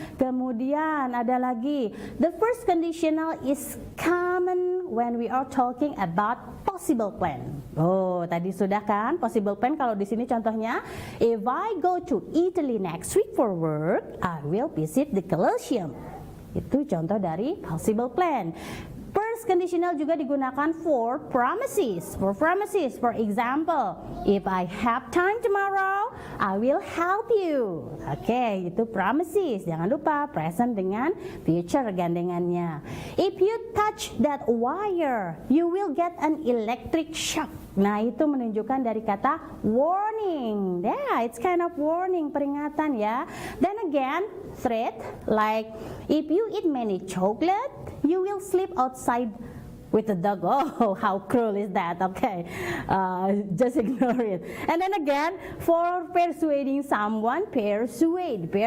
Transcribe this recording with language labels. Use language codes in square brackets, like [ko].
[id] Kemudian ada lagi, [en] the first conditional is common when we are talking about possible plan. [id] Oh, tadi sudah kan [en] possible plan. [id] Kalau di sini contohnya, [en] if I go to Italy next week for work, I will visit the Colosseum. [id] Itu contoh dari possible plan. [en] First conditional [id] juga digunakan [en] for promises. For example, if I have time tomorrow, I will help you. [id] Oke, itu promises. Jangan lupa present dengan future gandengannya. [en] If you touch that wire, you will get an electric shock. [id] Nah, itu menunjukkan dari kata warning. [en] Yeah, it's kind of warning, [id] peringatan ya. [en] Then again, threat, like if you eat many chocolate, you will sleep outside with the dog. Oh, how cruel is that? Okay, just ignore it. And then again, for persuading someone, persuade.